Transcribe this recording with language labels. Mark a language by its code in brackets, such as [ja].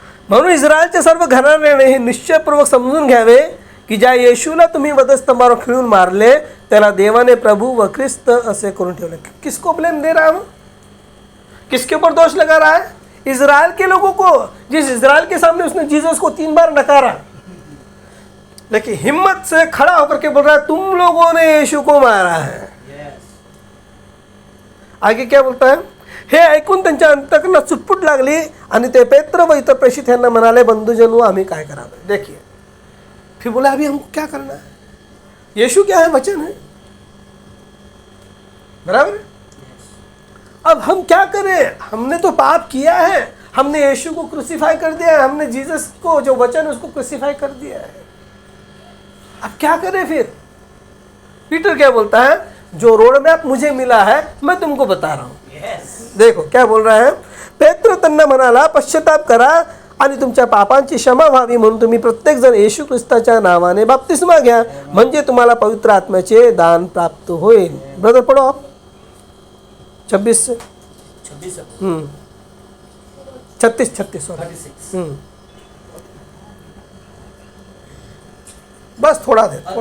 [mr] म्हणून इस्रायलच्या सर्व घराण्याने हे निश्चयपूर्वक समजून घ्यावे की ज्या येशूला तुम्ही वधस्तंभावर खिळून मारले त्याला देवाने प्रभु व ख्रिस्त असे करून ठेवले। [hi] किसको ब्लेम दे रहा है वो, किसके ऊपर दोष लगा रहा है, इजराइल के लोगों को, जिस इजराइल के सामने उसने जीसस को 3 बार नकारा, लेकिन हिम्मत से खड़ा होकर के बोल रहा है तुम लोगों ने यीशु को मारा है। [en] Yes. [hi] आगे क्या बोलता है, [mr] हे ऐकून त्यांच्या अंतकरणात चुटपुट लागली आणि ते पेत्र व इतर प्रेषित यांना म्हणाले बंधुजनू आम्ही काय करावे। [hi] देखिए फिर बोला अभी हमको क्या करना है, यीशु क्या है, वचन है, बराबर। अब हम क्या करें, हमने तो पाप किया है, हमने यीशु को क्रूसीफाई कर दिया है, हमने जीसस को जो वचन है उसको क्रूसीफाई कर दिया है। अब क्या करें फिर। पीटर क्या बोलता है, जो रोड मैप मुझे मिला है मैं तुमको बता रहा हूं। [en] Yes. [hi] देखो क्या बोल रहा है, [mr] पेत्र त्यांना म्हणाला पश्चाताप करा आणि तुमच्या पापांची क्षमा व्हावी म्हणून तुम्ही प्रत्येक जण येशू ख्रिस्ताच्या नावाने बपतिस्मा घ्या म्हणजे तुम्हाला पवित्र आत्म्याचे दान प्राप्त होईल। [hi] ब्रदर पढ़ो आप 26 से 36 सॉरी बस थोड़ा दे।